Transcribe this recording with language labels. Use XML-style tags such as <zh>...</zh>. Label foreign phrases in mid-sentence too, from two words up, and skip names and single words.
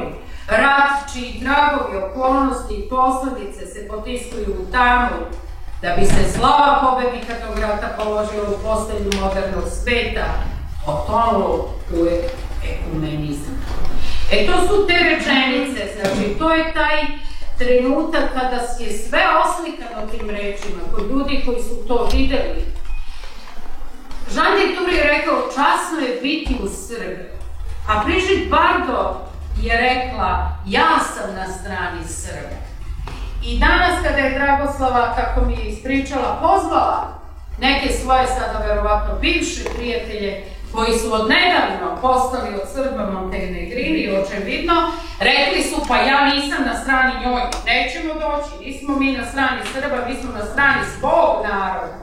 <sr>Rat čiji tragovi, okolnosti i posledice se potiskuju u tamu, da bi se slava pobednika tog rata položila u postelju modernog sveta, potonulo u ekumenizam. To su te rečenice, znači to je taj trenutak kada je sve oslikano tim rečima, kod ljudi koji su to videli. Jean de Tour je rekao, časno je biti u Srbiji, a Brigitte Bardot je rekla, ja sam na strani Srba. I danas kada je Dragoslava, kako mi je ispričala, pozvala neke svoje sada verovatno bivše prijatelje koji su odnedavno postali od Srba Montenegrini, očevidno, rekli su, pa ja nisam na strani njoj, nećemo doći, nismo mi na strani Srba, mi smo na strani svog naroda.</sr>